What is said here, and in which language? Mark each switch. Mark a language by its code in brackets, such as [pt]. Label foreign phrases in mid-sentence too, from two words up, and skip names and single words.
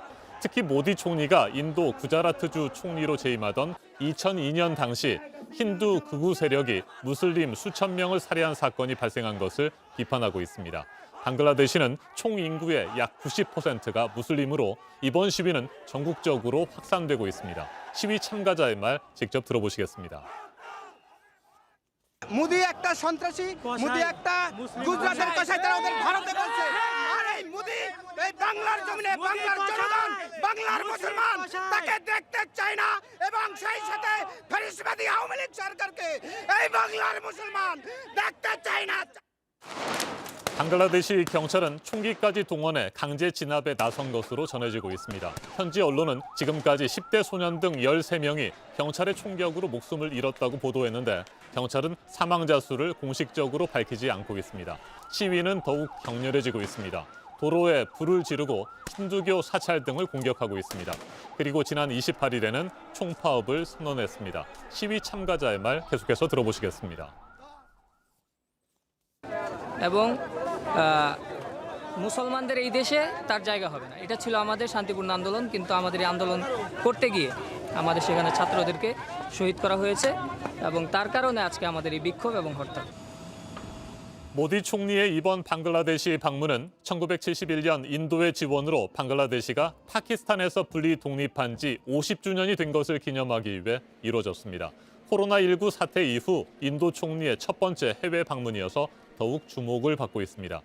[ko] 특히 모디 총리가 인도 구자라트주 총리로 재임하던 2002년 당시 힌두 극우 세력이 무슬림 수천 명을 살해한 사건이 발생한 것을 비판하고 있습니다. 방글라데시는 총 인구의 약 90%가 무슬림으로 이번 시위는 전국적으로 확산되고 있습니다. 시위 참가자의 말 직접 들어보시겠습니다. [bn] মোদি একটা সন্ত্রাসী মোদি একটা গুজরাটের কসাই তারা ওদের ভারতে বলছে আর এই মোদি এই বাংলার জমিনে বাংলার জনগণ বাংলার মুসলমান তাকে দেখতে চায় না এবং সেই সাথে ফ্যাসিবাদী আওয়ামী লীগ সরকারকে এই বাংলার মুসলমান দেখতে চায় না। [ko] 방글라데시 경찰은 총기까지 동원해 강제 진압에 나선 것으로 전해지고 있습니다. 현지 언론은 지금까지 10대 소년 등 13명이 경찰의 총격으로 목숨을 잃었다고 보도했는데 경찰은 사망자 수를 공식적으로 밝히지 않고 있습니다. 시위는 더욱 격렬해지고 있습니다. 도로에 불을 지르고 힌두교 사찰 등을 공격하고 있습니다. 그리고 지난 28일에는 총파업을 선언했습니다. 시위 참가자의 말 계속해서 들어보시겠습니다. [bn] এবং মুসলমানদের এই দেশে তার জায়গা হবে না। এটা ছিল আমাদের শান্তিপূর্ণ আন্দোলন, কিন্তু আমাদের এই আন্দোলন করতে গিয়ে আমাদের সেখানে ছাত্রদেরকে শহীদ করা হয়েছে এবং তার কারণে আজকে আমাদের এই বিক্ষোভ এবং হরতাল। [ko] 모디 총리의 이번 방글라데시 방문은 1971년 인도의 지원으로 방글라데시가 파키스탄에서 분리 독립한 지 50주년이 된 것을 기념하기 위해 이루어졌습니다. 코로나19 사태 이후 인도 총리의 첫 번째 해외 방문이어서 더욱 주목을 받고 있습니다.